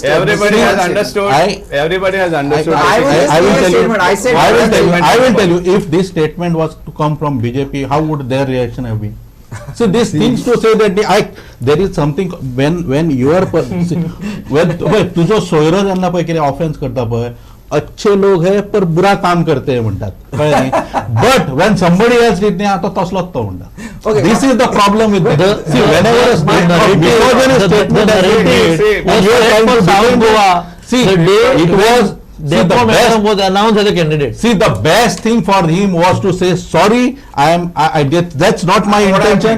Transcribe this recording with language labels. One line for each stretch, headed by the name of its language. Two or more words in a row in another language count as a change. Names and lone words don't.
English: Everybody has saying- understood. Everybody has understood. I was just I will saying a tell you. statement. I said- I will tell you. statement. I will tell you. If this statement was to come from BJP, how would their reaction have been? So these things to say that there is something when you are when
Konkani: तुझो सोयरो ज्यांना पळय कितें ऑफेन्स करता पळय
Hindi: अच्छे लोग है पर बुरा काम करते हैं
Konkani: म्हणटात कळ्ळें न्ही
English: बट when somebody else did
Konkani: न्ही आता तसलोच तो म्हणटा
English: Okay. this is the problem with see whenever a misogynist statement has been made and you are trying to defend Goa see it was see the best was announced as a candidate. See, the best thing for him was to say, sorry, I did, that's not my intention.